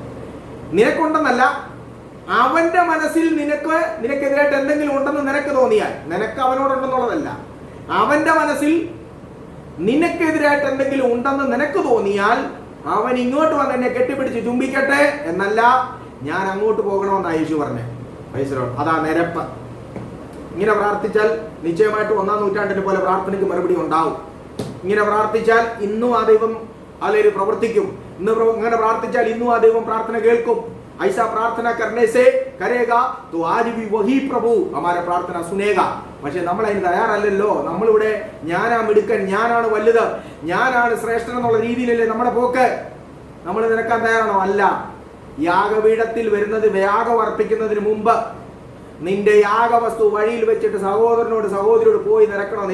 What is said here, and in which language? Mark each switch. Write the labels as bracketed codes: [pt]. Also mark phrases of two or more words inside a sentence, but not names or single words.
[ml] നിനക്കുണ്ടെന്നല്ല, അവന്റെ മനസ്സിൽ നിനക്കെതിരായിട്ട് എന്തെങ്കിലും ഉണ്ടെന്ന് നിനക്ക് തോന്നിയാൽ, നിനക്ക് അവനോടുണ്ടെന്നുള്ളതല്ല, അവന്റെ മനസ്സിൽ നിനക്കെതിരായിട്ട് എന്തെങ്കിലും ഉണ്ടെന്ന് നിനക്ക് തോന്നിയാൽ അവൻ ഇങ്ങോട്ട് വന്ന് എന്നെ കെട്ടിപ്പിടിച്ച് ചുംബിക്കട്ടെ എന്നല്ല, ഞാൻ അങ്ങോട്ട് പോകണമെന്നാണ് യേശു പറഞ്ഞത്. [en] Praise the Lord. [ml] അതാ നിരപ്പ്. ഇങ്ങനെ പ്രാർത്ഥിച്ചാൽ നിശ്ചയമായിട്ട് 1-ാം നൂറ്റാണ്ടിനെ പോലെ പ്രാർത്ഥനയ്ക്ക് മറുപടി ഉണ്ടാവും. ഇങ്ങനെ പ്രാർത്ഥിച്ചാൽ ഇന്നും ആ ദൈവം അല്ലെങ്കിൽ പ്രവർത്തിക്കും. ഇങ്ങനെ പ്രാർത്ഥിച്ചാൽ ഇന്നും ആ ദൈവം പ്രാർത്ഥന കേൾക്കും. [hi] ऐसा प्रार्थना करने से करेगा तो आज भी वही प्रभु हमारा प्रार्थना सुनेगा. [ml] പക്ഷെ നമ്മൾ അതിന് തയ്യാറല്ലല്ലോ. നമ്മളിവിടെ ഞാനാ മിടുക്കൻ, ഞാനാണ് വലുത്, ഞാനാണ് ശ്രേഷ്ഠൻ എന്നുള്ള രീതിയിലല്ലേ നമ്മുടെ പോക്ക്. നമ്മൾ നിരക്കാൻ തയ്യാറാണോ? അല്ല. യാഗപീഠത്തിൽ വരുന്നത്, യാഗം അർപ്പിക്കുന്നതിന് മുമ്പ് നിന്റെ യാഗവസ്തു വഴിയിൽ വെച്ചിട്ട് സഹോദരനോട് സഹോദരിയോട് പോയി നിരക്കണം.